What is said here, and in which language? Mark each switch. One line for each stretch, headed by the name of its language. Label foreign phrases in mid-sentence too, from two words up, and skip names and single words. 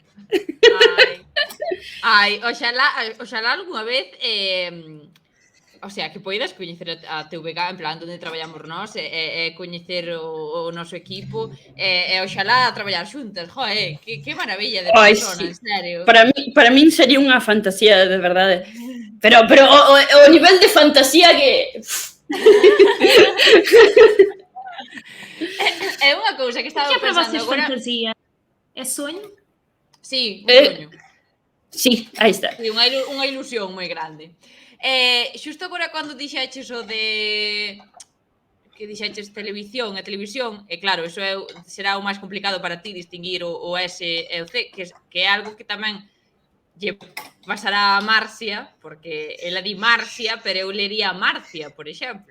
Galician: Ai, oxalá algunha vez, o sea, que poidas coñecer a TVG, en plan, onde traballamos nós, e coñecer o noso equipo, e oxalá traballar xuntas, que maravilla de persona, en serio. Para min sería unha fantasía, de verdade. Pero o nivel de fantasía que... É unha cousa que estaba
Portuguese: O que é para
Galician: pensando
Portuguese: vocês
Galician: agora...
Portuguese: fantasia? É sonho?
Galician: Sí, un soño. Sí, aí está. Sí, unha ilusión moi grande. Xusto agora cando dixeches o de... que dixeches televisión, e claro, eso será o máis complicado para ti distinguir o S e o C, que é algo que tamén lle pasará a Marcia, porque ela di Marcia, pero eu lería Marcia, por exemplo.